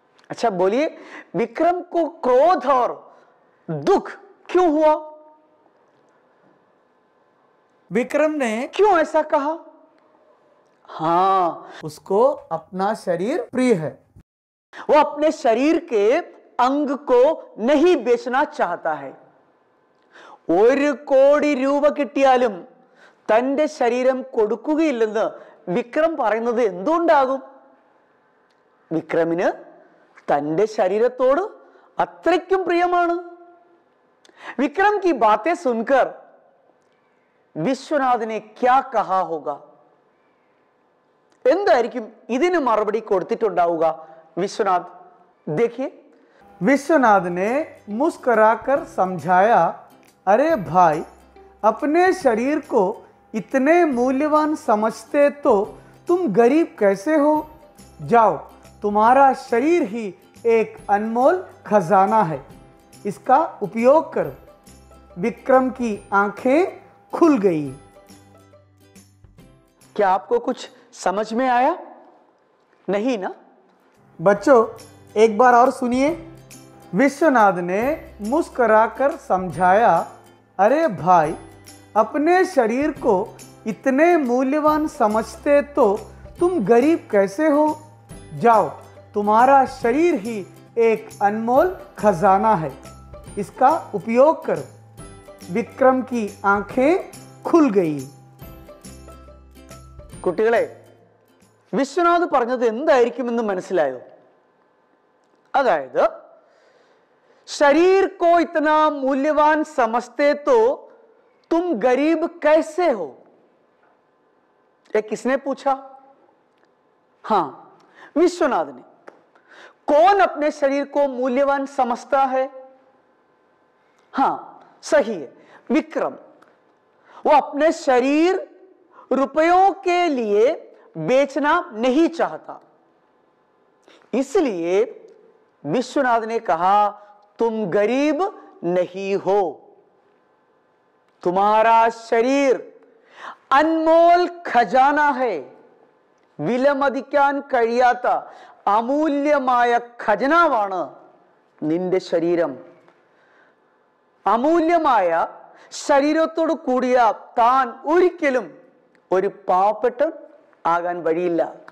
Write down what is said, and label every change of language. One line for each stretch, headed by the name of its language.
Hindi: अच्छा बोलिए, विक्रम को क्रोध और दुख क्यों हुआ? विक्रम ने क्यों ऐसा कहा? हाँ, उसको अपना शरीर प्रिय है। वो अपने शरीर के अंग को नहीं बेचना चाहता है।
Malayalam: 1 കോടി രൂപ കിട്ടിയാലും തന്റെ ശരീരം കൊടുക്കുകയില്ലെന്ന് വിക്രം പറയുന്നത് എന്തുകൊണ്ടാകും? വിക്രമിന് തന്റെ ശരീരത്തോട് അത്രയ്ക്കും പ്രിയമാണ്.
Hindi: विक्रम की बातें सुनकर विश्वनाथ ने क्या कहा होगा?
Malayalam: എന്തായിരിക്കും ഇതിന് മറുപടി കൊടുത്തിട്ടുണ്ടാവുക विश्वनाथ?
Hindi: देखिए, विश्वनाथ ने मुस्कुराकर समझाया, अरे भाई, अपने शरीर को इतने मूल्यवान समझते तो तुम गरीब कैसे हो? जाओ, तुम्हारा शरीर ही एक अनमोल खजाना है, इसका उपयोग करो। विक्रम की आंखें खुल गई। क्या आपको कुछ समझ में आया? नहीं ना? बच्चों, एक बार और सुनिए। विश्वनाथ ने मुस्कुराकर समझाया, अरे भाई, अपने शरीर को इतने मूल्यवान समझते तो तुम गरीब कैसे हो? जाओ, तुम्हारा शरीर ही एक अनमोल खजाना है, इसका उपयोग करो। विक्रम की आंखें खुल गई।
Malayalam: കുട്ടികളെ, വിശ്വനാഥ് പറഞ്ഞത് എന്തായിരിക്കുമെന്ന് മനസ്സിലായോ? അതായത്
Hindi: शरीर को इतना मूल्यवान समझते तो तुम गरीब कैसे हो? ये किसने पूछा? हाँ, विश्वनाथ ने। कौन अपने शरीर को मूल्यवान समझता है? हाँ, सही है, विक्रम। वो अपने शरीर रुपयों के लिए बेचना नहीं चाहता, इसलिए विश्वनाथ ने कहा तुम गरीब नहीं हो, तुम्हारा शरीर अनमोल खजाना है,
Malayalam: വിലമതിക്കാൻ കഴിയാത്ത അമൂല്യമായ ഖജനാവാണ് നിന്റെ ശരീരം. അമൂല്യമായ ശരീരത്തോട് കൂടിയ താൻ ഒരിക്കലും ഒരു പാവപ്പെട്ടൻ ആകാൻ വഴിയില്ല.